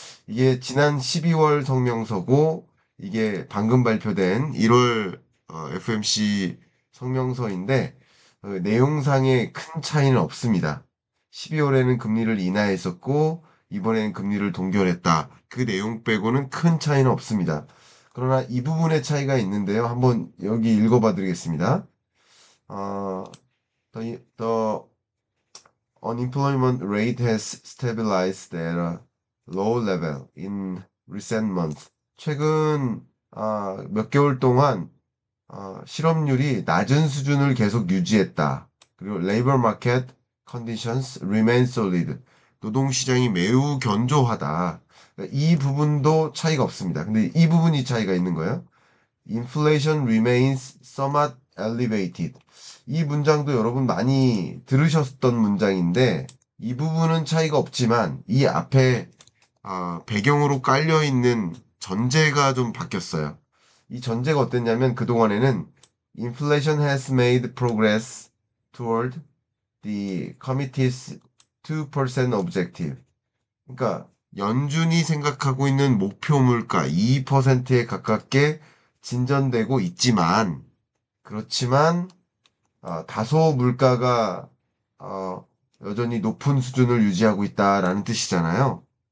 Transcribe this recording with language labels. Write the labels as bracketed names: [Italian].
[Korean] 이게 지난 12월 성명서고, 이게 방금 발표된 1월 FMC 성명서인데, 내용상에 큰 차이는 없습니다. 12월에는 금리를 인하했었고, 이번에는 금리를 동결했다. 그 내용 빼고는 큰 차이는 없습니다. 그러나 이 부분의 차이가 있는데요. 한번 여기 읽어봐 드리겠습니다. [English] Uh, the unemployment rate has stabilized at a low level in recent months. [Korean] 최근 몇 개월 동안 실업률이 낮은 수준을 계속 유지했다. 그리고 [English] labor market conditions remain solid. [Korean] 노동시장이 매우 견조하다. 이 부분도 차이가 없습니다. 근데 이 부분이 차이가 있는 거예요. [English] Inflation remains somewhat elevated. [Korean] 이 문장도 여러분 많이 들으셨던 문장인데 이 부분은 차이가 없지만 이 앞에 배경으로 깔려 있는 전제가 좀 바뀌었어요. 이 전제가 어땠냐면 그동안에는 [English] Inflation has made progress toward the committee's 2% objective. [Korean] 그러니까 연준이 생각하고 있는 목표 물가 2%에 가깝게 진전되고 있지만, 그렇지만 다소 물가가 여전히 높은 수준을 유지하고 있다라는 뜻이잖아요.